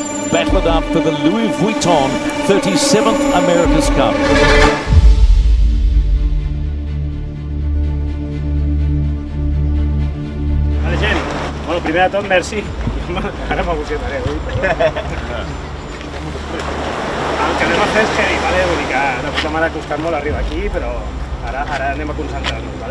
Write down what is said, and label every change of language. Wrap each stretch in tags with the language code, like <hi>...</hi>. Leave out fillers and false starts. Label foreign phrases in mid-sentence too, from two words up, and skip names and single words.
<en>battle it out for the Louis Vuitton 37th America's Cup.</en> <ca>Vale, Geni. Bueno, primer de tot, merci. Ara m'emocionaré, oi? El que anem a fer és heavy, vale? Vull dir que ara m'ha costat molt arribar aquí, però ara anem a concentrar-nos, vale?</ca>